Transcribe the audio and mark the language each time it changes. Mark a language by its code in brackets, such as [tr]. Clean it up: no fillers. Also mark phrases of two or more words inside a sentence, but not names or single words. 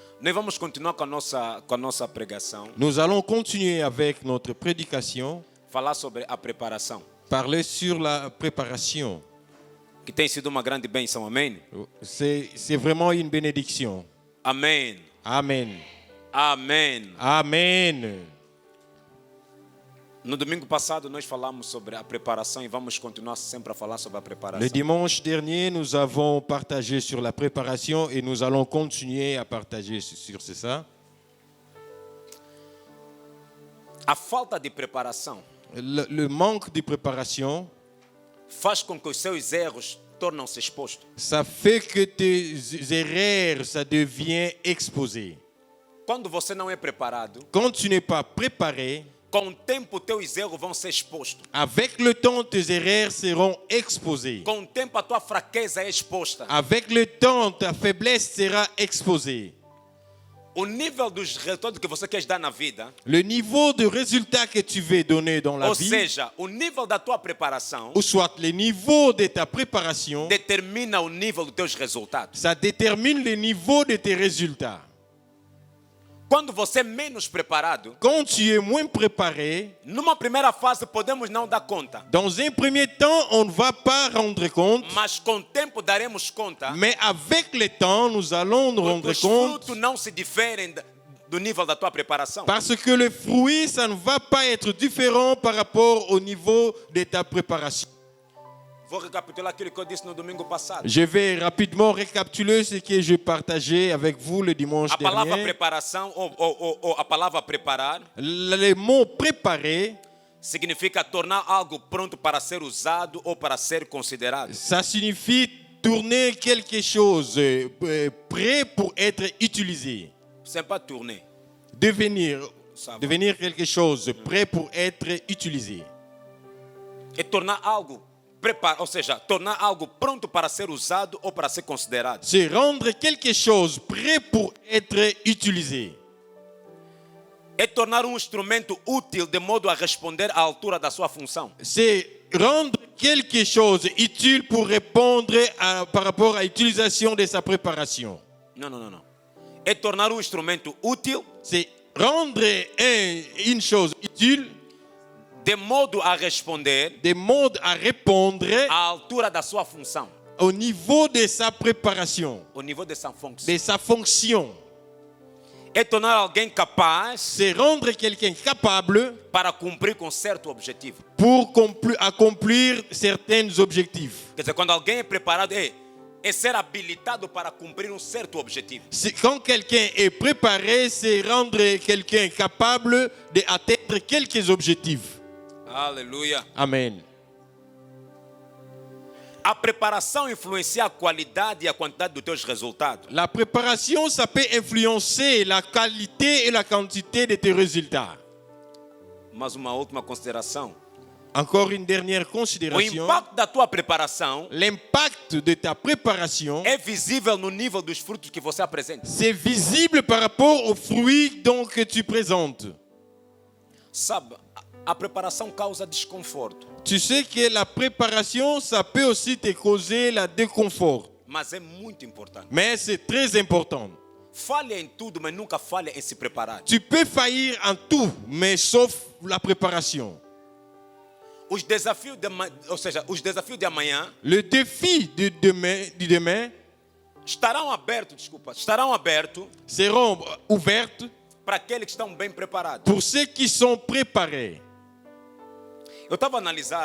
[pt] Nós vamos continuar com a nossa pregação, [fr] Nous allons continuer avec notre prédication, [pt] falar sobre a preparação, [fr] parler sur la préparation. [pt] que tem sido uma grande bênção, amém? [fr] C'est vraiment une bénédiction. [pt] Amém, [fr] Amen. [pt] amém. [fr] Amen. [pt] No domingo passado nós falamos sobre a preparação e vamos continuar sempre a falar sobre a preparação. [fr] Le dimanche dernier, nous avons partagé sur la préparation et nous allons continuer à partager sur ça. [pt] A falta de preparação [fr] Le manque de préparation, [pt] faz com que os seus erros tornem-se expostos. [fr] ça fait que tes erreurs, ça devient exposé. [pt] Quando você não é preparado, [fr] Quand tu n'es pas préparé, [pt] com o tempo teus erros vão ser expostos. [fr] avec le temps, tes erreurs seront exposées. [pt] Com o tempo a tua fraqueza é exposta. [fr] Avec le temps, ta faiblesse sera exposée. [pt] O nível dos resultados que você quer dar na vida, [fr] Le niveau de résultat que tu veux donner dans la [pt] ou [fr] vie, [pt] seja, o nível da tua preparação, [fr] ou soit le niveau de ta préparation, [pt] determina o nível dos teus resultados. [fr] ça détermine le niveau de tes résultats. [pt] Quando você é menos preparado, [fr] Quand tu es moins préparé, [pt] numa primeira fase podemos não dar conta, [fr] dans un premier temps, on ne va pas rendre compte, [pt] mas com o tempo daremos conta, [fr] mais avec le temps, nous allons nous [pt] porque [fr] rendre [pt] os [fr] compte [pt] frutos não se diferem do nível da tua preparação. [fr] parce que le fruit, ça ne va pas être différent par rapport au niveau de ta préparation. [pt] Vou recapitular aquilo que eu disse no domingo passado. [fr] Je vais rapidement récapituler ce que j'ai partagé avec vous le dimanche [pt] A palavra [fr] dernier. [pt] preparação ou a palavra preparar [fr] Le mot préparer, [pt] significa tornar algo pronto para ser usado ou para ser considerado. [fr] ça signifie tourner quelque chose prêt pour être utilisé. C'est pas tourner. Devenir Ça va. devenir quelque chose prêt pour être utilisé. [pt] É tornar algo preparado, ou seja, tornar algo pronto para ser usado ou para ser considerado. [fr] C'est rendre quelque chose prêt pour être utilisé. [pt] É tornar instrumento útil de modo a responder à altura da sua função. [fr] C'est rendre quelque chose utile pour répondre par rapport à l'utilisation de sa préparation. [pt] Não. É tornar instrumento útil [fr] C'est rendre une chose utile [pt] de modo a responder [fr] de mode à répondre [pt] à altura da sua função, [fr] au niveau de sa préparation, au niveau de sa fonction. de sa fonction. [pt] É tornar alguém capaz [fr] C'est rendre quelqu'un capable [pt] para cumprir com certo objetivo. [fr] pour accomplir certains objectifs. [pt] Quer dizer, quando alguém é preparado, é ser habilitado para cumprir certo objetivo. [fr] Quand quelqu'un est préparé, c'est rendre quelqu'un capable d'atteindre quelques objectifs. [pt] Aleluia. [fr] Amen. [pt] A preparação influencia a qualidade e a quantidade dos teus resultados. [fr] La préparation, ça peut influencer la qualité et la quantité de tes résultats. [pt] Mas uma última consideração. [fr] Encore une dernière [pt] O [fr] considération. [pt] impacto da tua preparação [fr] L'impact de ta préparation, [pt] é visível no nível dos frutos que você apresenta. [fr] c'est visible par rapport aux fruits donc, que tu présentes. [pt] Sabe, a preparação causa desconforto, [fr] Tu sais que la préparation, ça peut aussi te causer la déconfort. [pt] mas é muito importante. [fr] Mais c'est très important. [pt] Falha em tudo, mas nunca falha em se preparar. [fr] Tu peux faillir en tout, mais sauf la préparation. [pt] Os desafios os desafios de amanhã [fr] Le défi du demain [pt] estarão abertos [fr] seront ouvertes [pt] para aqueles que estão bem preparados. [fr] pour ceux qui sont préparés. [pt] Eu estava a analisar,